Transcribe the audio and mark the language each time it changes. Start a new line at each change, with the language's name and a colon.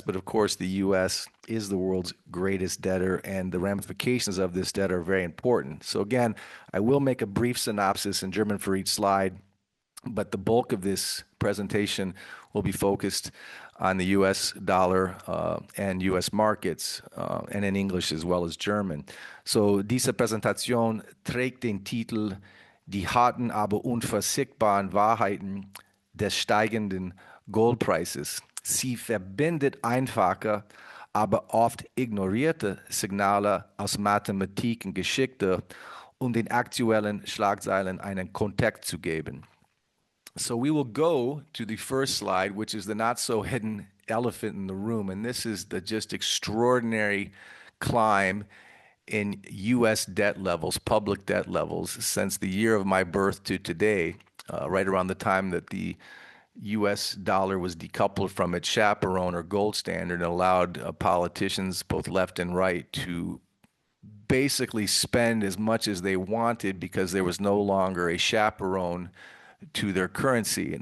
English: But of course, the US is the world's greatest debtor, and the ramifications of this debt are very important. So again, I will make a brief synopsis in German for each slide, but the bulk of this presentation will be focused on the US dollar and US markets, and in English as well as German.
German: So diese Präsentation trägt den Titel Die harten, aber unversiegbaren Wahrheiten des steigenden Goldpreises. Sie verbindet einfache, aber oft ignorierte Signale aus Mathematik und Geschichte, um den aktuellen Schlagzeilen einen Kontext zu geben.
English: So we will go to the first slide, which is the not so hidden elephant in the room. And this is the just extraordinary climb in US debt levels, public debt levels, since the year of my birth to today, right around the time that the US dollar was decoupled from its chaperone or gold standard and allowed politicians, both left and right, to basically spend as much as they wanted because there was no longer a chaperone to their currency.